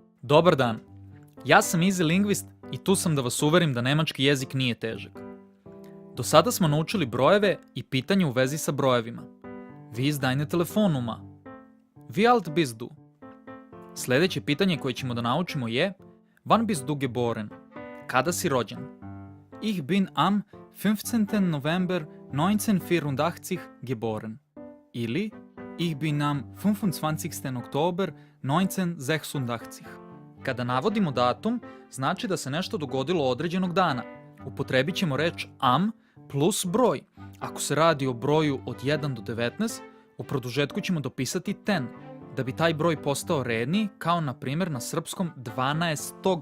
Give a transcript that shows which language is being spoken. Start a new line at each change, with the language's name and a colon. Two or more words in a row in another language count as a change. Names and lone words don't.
Serbian: Dobar dan, ja sam Easy Linguist i tu sam da vas uverim da nemački jezik nije težak. Do sada smo naučili brojeve i pitanje u vezi sa brojevima.
German: Wie ist deine Telefonnummer? Wie alt bist du?
Serbian: Sljedeće pitanje koje ćemo da naučimo je
German: Wann bist du geboren?
Serbian: Kada si rođen?
German: Ich bin am 15. November 1984 geboren. Ili Ich bin am 25. Oktober 1986.
Serbian: Kada navodimo datum, znači da se nešto dogodilo određenog dana. Upotrebit ćemo reč am plus broj. Ako se radi o broju od 1 do 19, u produžetku ćemo dopisati ten, da bi taj broj postao redni, kao na primjer na srpskom 12.